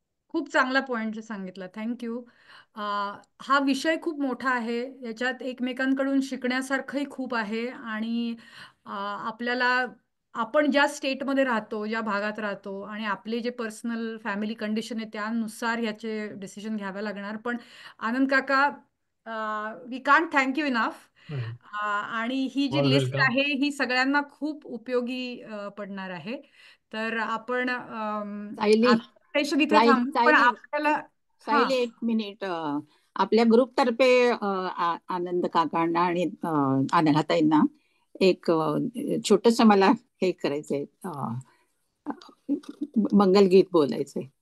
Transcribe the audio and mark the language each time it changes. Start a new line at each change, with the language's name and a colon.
Marathi: खूप चांगला पॉइंट सांगितला, थँक्यू. हा विषय खूप मोठा आहे, याच्यात एकमेकांकडून शिकण्यासारखंही खूप आहे आणि आपल्याला आपण ज्या स्टेटमध्ये राहतो, ज्या भागात राहतो आणि आपले जे पर्सनल फॅमिली कंडिशन आहे त्यानुसार ह्याचे डिसिजन घ्यावे लागणार.
English: पण आनंद काका, we can't thank you enough.
Marathi: आणि ही जी लिस्ट
English: Welcome.
Marathi: आहे ही सगळ्यांना खूप उपयोगी पडणार आहे. तर आपण सायली सेशन इथे थांबू, पण सायली आपल्याला सायली एक मिनिट, आपल्या ग्रुपतर्फे आनंद काकांना आणि अनघाताईंना एक छोटस मला हे करायचंय, मंगलगीत बोलायचंय.